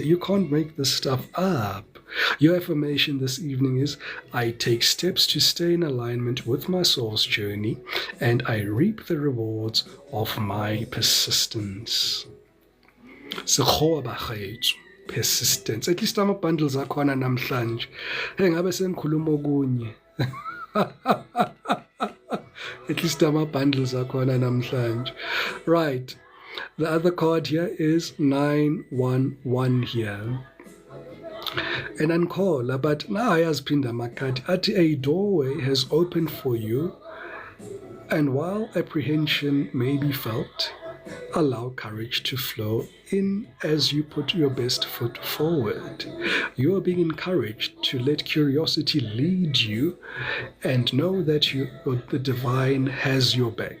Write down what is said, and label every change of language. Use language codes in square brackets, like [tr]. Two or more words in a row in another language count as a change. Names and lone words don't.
[en] You can't make this stuff up. Your affirmation this evening is, I take steps to stay in alignment with my soul's journey and I reap the rewards of my persistence. Persistence. At least [zu] ama-bundles akhona namhlanje. Hey, ngabe sengikhuluma okunye. [en] At least [zu] ama-bundles akhona namhlanje. [en] Right. The other card here is 911 here. And uncall, but now [zu] ayaziphinda amakhadi athi [en] a doorway has opened for you, and while apprehension may be felt, allow courage to flow in as you put your best foot forward. You are being encouraged to let curiosity lead you and know that the divine has your back.